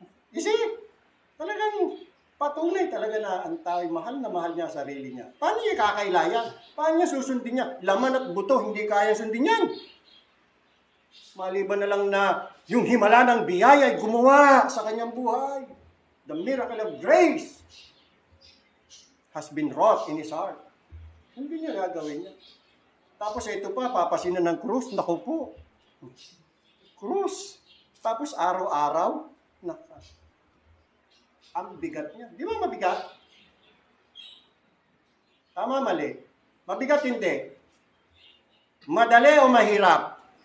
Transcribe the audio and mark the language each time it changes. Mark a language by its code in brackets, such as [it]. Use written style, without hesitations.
[tl] Kasi, talagang patunay talaga na ang tao'y mahal na mahal niya ang sarili niya. Paano niya kakailayan? Paano niya susundin niya? Laman at buto, hindi kaya sundin yan. Maliban na lang na yung himala ng biyaya ay gumawa sa kanyang buhay. [en] The miracle of grace has been wrought in his heart. [tl] Hindi niya gagawin niya. Tapos ito pa, papasinan ng krus. Naku po. Krus. Tapos araw-araw. Ang bigat niya. Di ba mabigat? Tama, mali. Mabigat hindi. Madali o mahirap?